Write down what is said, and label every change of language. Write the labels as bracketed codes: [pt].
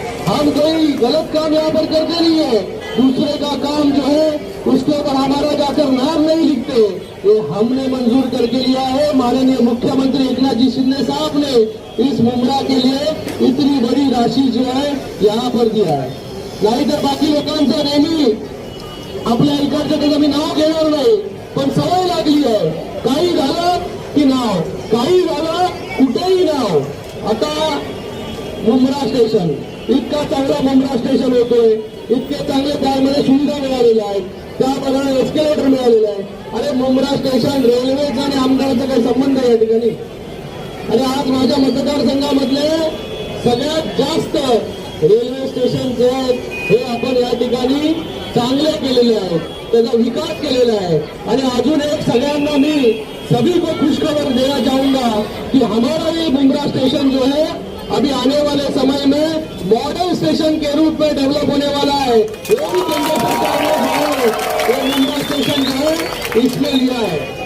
[hi] हम कोई गलत काम यहाँ पर करते नहीं है, दूसरे का काम जो है उसके ऊपर हमारा जाकर नाम नहीं लिखते। ये हमने मंजूर करके लिया है। माननीय मुख्यमंत्री एकनाथ जी शिंदे साहब ने इस मुंद्रा के लिए इतनी बड़ी राशि जो है यहाँ पर दिया है। [mr] नाहीतर बाकी लोकांचं नेहमी आपल्या इकडचं त्याचं मी नाव घेणार नाही, पण सवय लागली आहे काही झालं की नाव, काही झालं कुठेही नाव। आता मुंद्रा स्टेशन इतका चांगला मुंद्रा स्टेशन होतोय, इतके चांगले त्यामध्ये सुविधा मिळालेल्या आहेत, त्याप्रमाणे एस्केलेटर मिळालेलं आहे। अरे मुंद्रा स्टेशन रेल्वेचा आणि आमदाराचा काही संबंध आहे या ठिकाणी? अरे आज माझ्या मतदारसंघामधले सगळ्यात जास्त रेल्वे स्टेशन जे आहेत हे आपण या ठिकाणी चांगले केलेले आहेत, त्याचा विकास केलेला आहे। आणि अजून एक सगळ्यांना मी [hi] सभी को खुशखबर देना चाहूंगा कि हमारा ये मुंद्रा स्टेशन जो है अभी आने वाले समय में मॉडल स्टेशन के रूप में डेवलप होने वाला है। ये भी केंद्र सरकार ने जो है ये मुंद्रा स्टेशन जो है इसमें लिया है।